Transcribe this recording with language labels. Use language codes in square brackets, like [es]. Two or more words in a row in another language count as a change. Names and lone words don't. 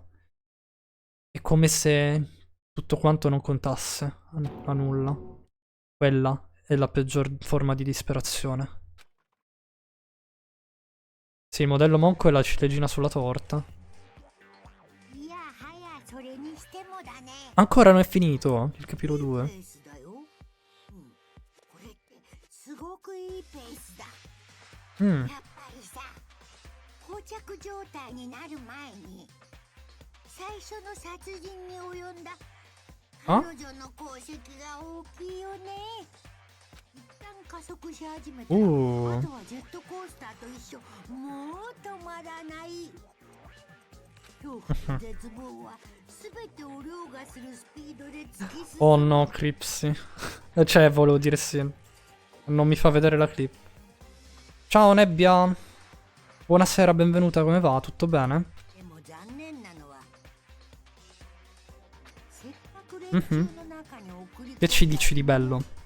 [it] È come se tutto quanto non contasse a nulla. Quella è la peggior forma di disperazione. Sì, il modello Monco è la ciliegina sulla torta. Ancora non è finito il capitolo 2. Mm. [ja] 着状態になる前に最初の殺人に及んだ彼女の功績が大きいよね。一旦加速し始めたら、あとはジェットコースターと一緒、もう止まらない。恐怖と絶望は全てを凌駕するスピードで突き進む。 [it] Oh no, Cripsy. Cioè, volevo dire sì. Non mi fa vedere la clip. Ciao Nebbia. Buonasera, benvenuta, come va? Tutto bene? Che ci dici di bello?